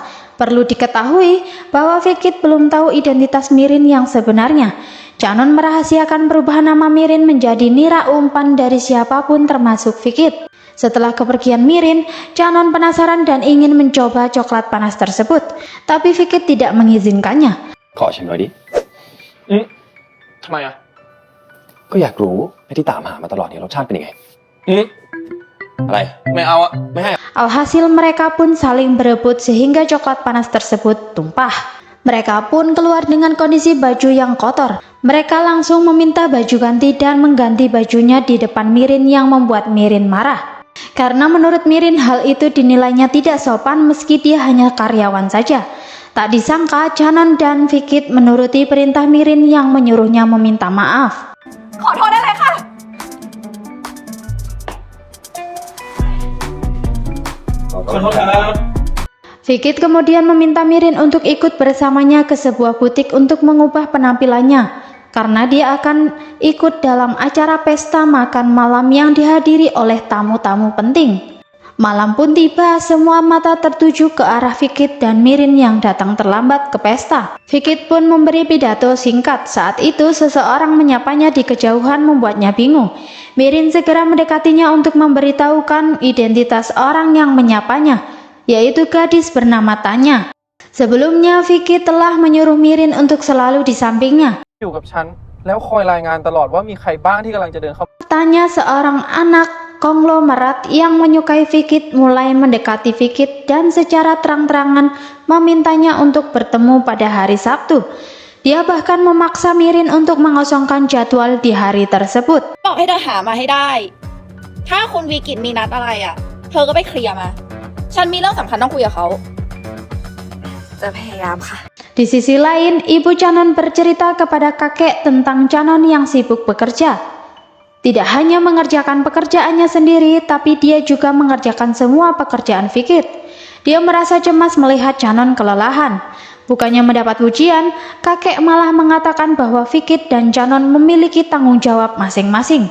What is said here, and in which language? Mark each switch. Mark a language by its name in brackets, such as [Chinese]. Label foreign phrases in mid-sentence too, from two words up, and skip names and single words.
[Indonesian] Perlu diketahui bahwa Fikit belum tahu identitas Mirin yang sebenarnya. Canon merahasiakan perubahan nama Mirin menjadi Nira umpan dari siapapun termasuk Fikit. Setelah kepergian Mirin, Canon penasaran dan ingin mencoba coklat panas tersebut. Tapi Fikit tidak mengizinkannya. [Thai] ขอชิมหน่อยดิ ทำไมอ่ะ ก็อยากรู้ไอ้ที่ตามหามาตลอดเนี่ยรสชาติเป็นยังไง อะไร ไม่เอาอ่ะ ไม่ให้ [Indonesian] Alhasil mereka pun saling berebut sehingga coklat panas tersebut tumpah. Mereka pun keluar dengan kondisi baju yang kotor. Mereka langsung meminta baju ganti dan mengganti bajunya di depan Mirin yang membuat Mirin marah. Karena menurut Mirin hal itu dinilainya tidak sopan meski dia hanya karyawan saja. Tak disangka Canon dan Fikit menuruti perintah Mirin yang menyuruhnya meminta maaf. [Thai] ขอโทษได้เลยค่ะ ขอโทษครับ [Indonesian] Fikit kemudian meminta Mirin untuk ikut bersamanya ke sebuah butik untuk mengubah penampilannya. Karena dia akan ikut dalam acara pesta makan malam yang dihadiri oleh tamu-tamu penting. Malam pun tiba, semua mata tertuju ke arah Fikit dan Mirin yang datang terlambat ke pesta. Fikit pun memberi pidato singkat. Saat itu seseorang menyapanya di kejauhan membuatnya bingung. Mirin segera mendekatinya untuk memberitahukan identitas orang yang menyapanya, yaitu gadis bernama Tanya. Sebelumnya Fikit telah menyuruh Mirin untuk selalu di sampingnya. [Thai] อยู่กับฉันแล้วคอยรายงานตลอดว่ามีใครบ้างที่กำลังจะเดินเข้า [Indonesian] Tanya seorang anak konglomerat yang menyukai Fikit mulai mendekati Fikit dan secara terang-terangan memintanya untuk bertemu pada hari Sabtu. Dia bahkan memaksa Mirin untuk mengosongkan jadwal di hari tersebut. [Thai] บอกให้เธอหามาให้ได้ ถ้าคุณวีกิตมีนัดอะไรอ่ะ เธอก็ไปเคลียร์มา ฉันมีเรื่องสำคัญต้องคุยกับเขา จะพยายามค่ะ [Indonesian] Di sisi lain, ibu Canon bercerita kepada kakek tentang Canon yang sibuk bekerja. Tidak hanya mengerjakan pekerjaannya sendiri, tapi dia juga mengerjakan semua pekerjaan Fikit. Dia merasa cemas melihat Canon kelelahan. Bukannya mendapat pujian, kakek malah mengatakan bahwa Fikit dan Canon memiliki tanggung jawab masing-masing.